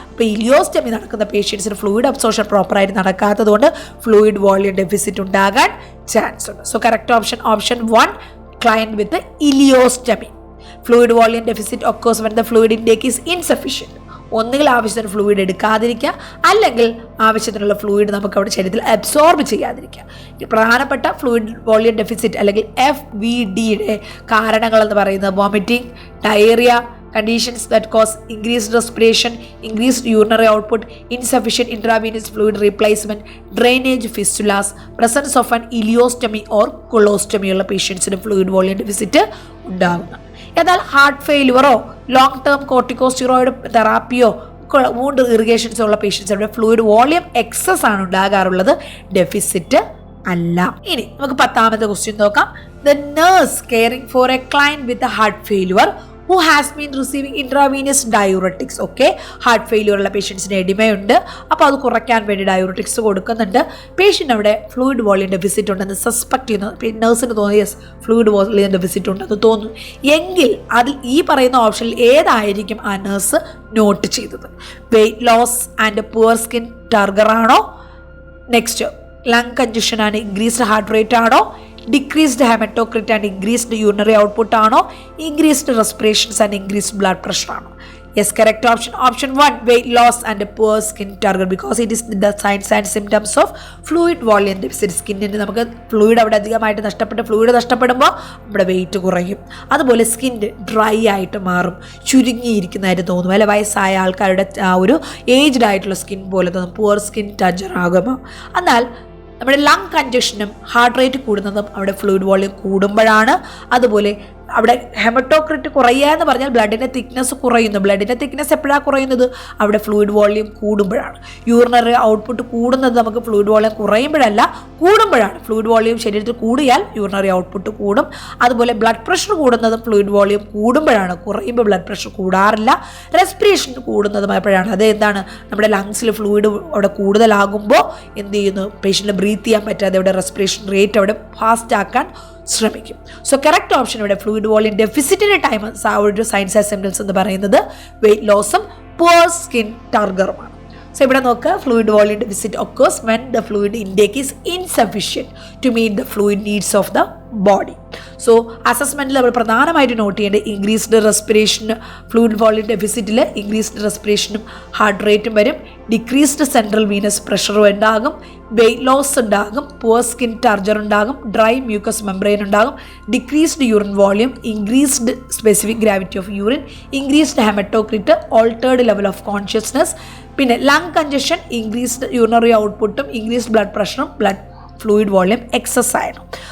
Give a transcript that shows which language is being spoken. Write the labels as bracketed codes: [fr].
[ml] അപ്പോൾ ഇലിയോസ്റ്റമി നടക്കുന്ന പേഷ്യൻസിന് ഫ്ലൂയിഡ് അബ്സോർപ്ഷൻ പ്രോപ്പറായിട്ട് നടക്കാത്തത് കൊണ്ട് ഫ്ലൂയിഡ് വോളിയം ഡെഫിസിറ്റ് ഉണ്ടാകാൻ ചാൻസ് ഉണ്ട്. [en] So correct option 1, client with ileostomy. Fluid volume deficit occurs when the fluid intake is insufficient. [ml] ഒന്നുകിൽ ആവശ്യത്തിന് ഫ്ലൂയിഡ് എടുക്കാതിരിക്കുക, അല്ലെങ്കിൽ ആവശ്യത്തിനുള്ള ഫ്ലൂയിഡ് നമുക്ക് അവിടെ ശരീരത്തിൽ അബ്സോർബ് ചെയ്യാതിരിക്കുക. ഈ പ്രധാനപ്പെട്ട ഫ്ലൂയിഡ് വോളിയം ഡെഫിസിറ്റ് അല്ലെങ്കിൽ FVDയുടെ കാരണങ്ങളെന്ന് പറയുന്നത് vomiting, diarrhoea, [en] conditions that cause increased respiration, increased urinary output, insufficient intravenous fluid replacement, drainage fistulas, presence of an ileostomy or colostomy [ml] ഉള്ള പേഷ്യൻസിന് ഫ്ലൂയിഡ് വോളിയം ഡെഫിസിറ്റ് ഉണ്ടാകുന്നു. എന്നാൽ heart ഫെയിലുവറോ long term corticosteroid തെറാപ്പിയോ wound ഇറിഗേഷൻസോ ഉള്ള പേഷ്യൻസിന്റെ fluid volume excess ആണ് ഉണ്ടാകാറുള്ളത്, deficit അല്ല. ഇനി നമുക്ക് 10ാമത്തെ ക്വസ്റ്റ്യൻ നോക്കാം. [en] The nurse caring for a client with heart failure who has been receiving intravenous diuretics. [ml] Okay, heart failure ഉള്ള പേഷ്യൻസിന് എഡിമയുണ്ട്, അപ്പോൾ അത് കുറയ്ക്കാൻ വേണ്ടി ഡയൂററ്റിക്സ് കൊടുക്കുന്നുണ്ട്. പേഷ്യൻ്റ് അവിടെ ഫ്ലൂയിഡ് വോളിയം ഡെഫിസിറ്റ് ഉണ്ടെന്ന് സസ്പെക്ട് ചെയ്യുന്നു. നഴ്സിന് തോന്നി യെസ് ഫ്ലൂയിഡ് വോളിയം ഡെഫിസിറ്റ് ഉണ്ടെന്ന് തോന്നുന്നു എങ്കിൽ അതിൽ ഈ പറയുന്ന ഓപ്ഷനിൽ ഏതായിരിക്കും ആ നഴ്സ് നോട്ട് ചെയ്തത്? [en] Weight loss and poor skin turgor ആണോ, next lung congestion and increased heart rate ആണോ, decreased haematocrit and increased urinary output ആണോ, increased respirations and increased blood pressure ആണോ? Yes, correct option. Option 1, weight loss and poor skin turgor because it is the signs and symptoms of fluid volume deficit. [ml] സ്കിന്നിന് നമുക്ക് fluid അവിടെ അധികമായിട്ട് fluid നഷ്ടപ്പെടുമ്പോൾ നമ്മുടെ wait കുറയും. അതുപോലെ സ്കിൻ ഡ്രൈ ആയിട്ട് മാറും, ചുരുങ്ങിയിരിക്കുന്നതായിട്ട് തോന്നും, അല്ലെ വയസ്സായ ആൾക്കാരുടെ ഒരു ഏജ്ഡ് ആയിട്ടുള്ള സ്കിൻ പോലെ തോന്നും, പുവർ സ്കിൻ ടച്ചർ ആകുമ്പോൾ. എന്നാൽ നമ്മുടെ ലങ് കൺജഷനും ഹാർട്ട് റേറ്റ് കൂടുന്നതും അവിടെ ഫ്ലൂയിഡ് വോളിയം കൂടുമ്പോഴാണ്. അതുപോലെ അവിടെ ഹെമറ്റോക്രിറ്റ് കുറയുക എന്ന് പറഞ്ഞാൽ ബ്ലഡിൻ്റെ തിക്നെസ് കുറയുന്നു. ബ്ലഡിൻ്റെ തിക്നെസ് എപ്പോഴാണ് കുറയുന്നത്? അവിടെ ഫ്ലൂയിഡ് വോളിയം കൂടുമ്പോഴാണ്. യൂറിനറി ഔട്ട്പുട്ട് കൂടുന്നത് നമുക്ക് ഫ്ലൂയിഡ് വോളിയം കുറയുമ്പോഴല്ല, കൂടുമ്പോഴാണ്. ഫ്ലൂയിഡ് വോളിയം ശരീരത്തിൽ കൂടിയാൽ യൂറിനറി ഔട്ട്പുട്ട് കൂടും. അതുപോലെ ബ്ലഡ് പ്രഷർ കൂടുന്നതും ഫ്ലൂയിഡ് വോളിയം കൂടുമ്പോഴാണ്. കുറയുമ്പോൾ ബ്ലഡ് പ്രഷർ കൂടാറില്ല. റെസ്പിറേഷൻ കൂടുന്നതും എപ്പോഴാണ്? അത് എന്താണ്? നമ്മുടെ ലങ്സിൽ ഫ്ലൂയിഡ് അവിടെ കൂടുതലാകുമ്പോൾ എന്ത് ചെയ്യുന്നു? പേഷ്യൻറ്റിന് ബ്രീത്ത് ചെയ്യാൻ പറ്റാതെ അവിടെ റെസ്പിറേഷൻ റേറ്റ് അവിടെ ഫാസ്റ്റ് ആക്കാൻ ശ്രമിക്കും. സോ കറക്റ്റ് ഓപ്ഷൻ ഇവിടെ ഫ്ലൂയിഡ് വോളിയം ഡെഫിസിറ്റിൻ്റെ ടൈം ആ ഒരു സൈൻസ് ആൻഡ് സിംപ്റ്റംസ് എന്ന് പറയുന്നത് വെയിറ്റ് ലോസും പുവർ സ്കിൻ ടർഗറുമാണ്. [en] so [ml] ഇവിടെ നോക്കുക, [en] Fluid volume deficit occurs when the fluid intake is insufficient to meet the fluid needs of the body. [ml] So അസസ്മെൻറ്റിൽ നമ്മൾ പ്രധാനമായിട്ട് not ചെയ്യേണ്ടത് increased respiration, fluid volume ഡെഫിസിറ്റിൽ increased റെസ്പിറേഷനും heart റേറ്റും വരും, decreased central Venus പ്രഷറും ഉണ്ടാകും, weight loss ഉണ്ടാകും, poor skin ടർജർ ഉണ്ടാകും, dry mucus membrane ഉണ്ടാകും, decreased urine volume, increased specific gravity of urine, increased haematocrit, altered level of consciousness, പിന്നെ lung congestion, increased urinary ഔട്ട്പുട്ടും increased blood പ്രഷറും ബ്ലഡ് ഫ്ലൂയിഡ് വോളിയം എക്സസ് ആയിരുന്നു.